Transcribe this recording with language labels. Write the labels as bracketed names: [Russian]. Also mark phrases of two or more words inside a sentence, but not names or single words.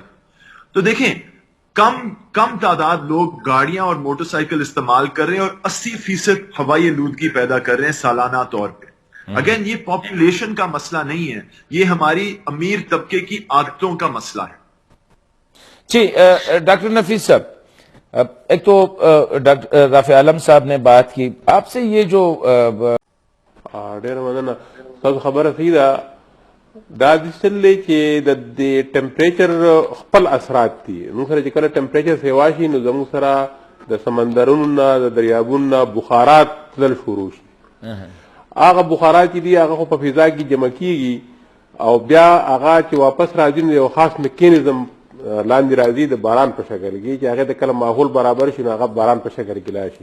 [Urdu] تو دیکھیں, کم تعداد لوگ گاڑیاں اور موٹر سائیکل استعمال کر رہے ہیں اور 80% ہوائی آلودگی پیدا کر رہے ہیں سالانہ طور پہ. اگین, یہ پاپولیشن کا مسئلہ نہیں ہے, یہ ہماری امیر طبقے کی عادتوں کا مسئلہ ہے. جی ڈاکٹر نفیس صاحب, ایک تو ڈاکٹر رافع عالم صاحب نے بات کی, آپ سے یہ جو [Pashto] ډېره مننه, تاسو خبره صحیح ده. دا دسلې چې د ټمپریچر خپل اثرات دي. موږ سره چې کله ټمپریچر سیوا شي نو زموږ سره د سمندرونو نه د دریابونو نه بخارات تلل شروع شي. هغه بخارات چې دي هغه خو په فضا کې جمع کیږي او بیا هغه چې واپس راځي نو یو خاص میکانیزم لاندې راځي د باران په شکل کې چې هغه د کله ماحول برابر شي نو هغه باران په شکل کې راشي.